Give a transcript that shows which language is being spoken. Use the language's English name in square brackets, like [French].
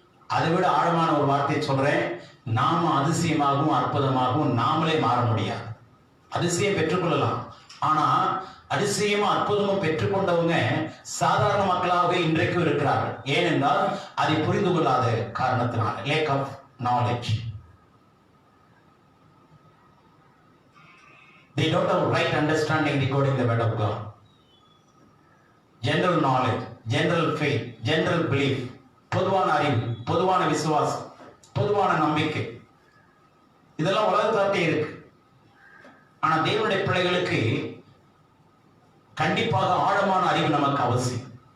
[Tamil] அதை விட ஆழமான ஒரு வார்த்தையை சொல்றேன், நாம அதிசயமாகவும் அற்புதமாகவும் நாமளே மாற முடியாது. அதிசயம் பெற்றுக்கொள்ளலாம், ஆனா அதிசயமும் அற்புதமும் பெற்றுக்கொண்டவங்க சாதாரண மக்களாகவே இன்றைக்கும் இருக்கிறார்கள். ஏனென்றால் அதை புரிந்து கொள்ளாத காரணத்தினால, [English] Lack of knowledge. They don't have right understanding regarding the word of God. General knowledge, general faith, general belief, [Tamil] பொதுவான அறிவு, பொதுவான விசுவாசம், பொதுவான நம்பிக்கை, இதெல்லாம் உலகத்தாட்டே இருக்கு. ஆனா தேவனுடைய பிள்ளைகளுக்கு கண்டிப்பாக ஆழமான அறிவு நமக்கு அவசியம்.